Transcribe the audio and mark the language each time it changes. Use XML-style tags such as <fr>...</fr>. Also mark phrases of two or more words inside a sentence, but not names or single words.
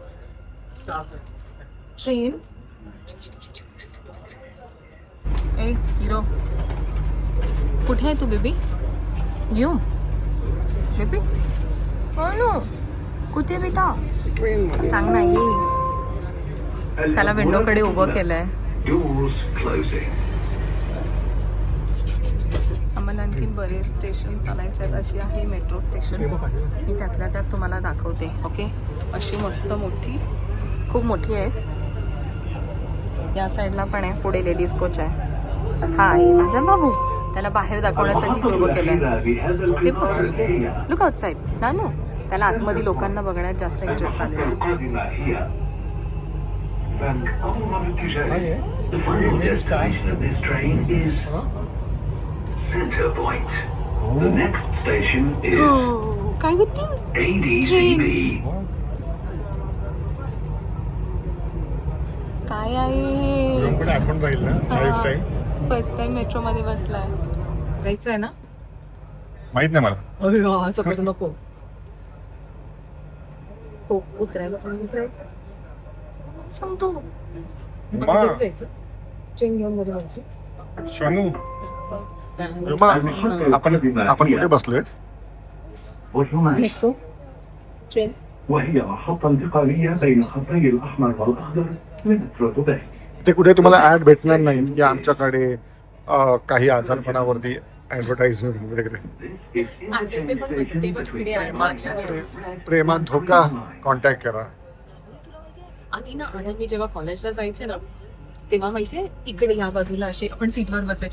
<mr>ट्रेन. ए हिरो कुठे आहे तू बेबी? येऊ बेबी. कुठे बेटा सांग ना ये. त्याला विंडोकडे उभं केलंय. Doors closing. आम्हाला आणखीन बरेच स्टेशन चालायचे आहेत. अशी आहे मेट्रो स्टेशन. मी त्यातल्या त्यात तुम्हाला दाखवते. ओके, अशी मस्त मोठी, खूप मोठी आहे. या साईडला पण आहे. पुढे लेडीज कोच आहे. हा आहे माझा बाबू. त्याला बाहेर दाखवण्यासाठी तो उभं केलंय. ते बघ,</mr> <en>look outside</en> <mr>नानू. त्याला आतमध्ये लोकांना बघण्यात जास्त इंटरेस्ट आलेला आहे.</mr> <en>The final destination of this train is Center Point. The next station is</en> <mr>काय होती</mr> <en>ADCB.</en> <mr>काय आहे. पण आठवण राहील ना</mr> <en>life time. first time</en> <mr>मेट्रो मध्ये बसलाय. जायचंय ना. माहित नाही मला. सगळं नको. हो उतरायचं सांगतो. रुमा, जायचं ट्रेन घेऊन मध्ये व्हायची. शनू, रुमा, आपण कुठे बसलोय?</mr> <en>metro train.</en> <ar>وهي محطة انتقالية بين خطي الأحمر والأخضر من مترو دبي.</ar> <mr>ते कुठे तुम्हाला ऍड भेटणार नाहीत की आमच्याकडे काही आजारपणावरती ऍडव्हर्टाइजमेंट वगैरे. प्रेमात धोका कॉन्टॅक्ट करा. आधी ना मी जेव्हा कॉलेजला जायचे ना तेव्हा माहितीये इकडे ह्या बाजूला असे आपण सीटवर बसायचे.</mr>